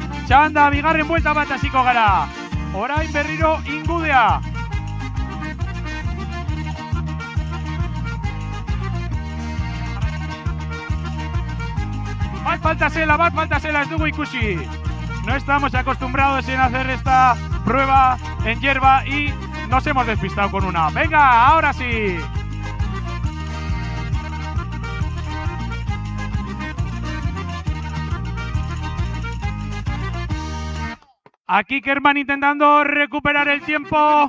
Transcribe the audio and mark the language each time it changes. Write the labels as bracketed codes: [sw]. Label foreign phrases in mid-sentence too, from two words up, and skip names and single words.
[eu] Txanda, bigarren buelta bat hasiko gara. Orain berriro ingudea. Bat falta zela, ez dugu ikusi. [es] No estamos acostumbrados en hacer esta prueba en hierba y nos hemos despistado con una. Venga, ahora sí. Aquí Kerman intentando recuperar el tiempo.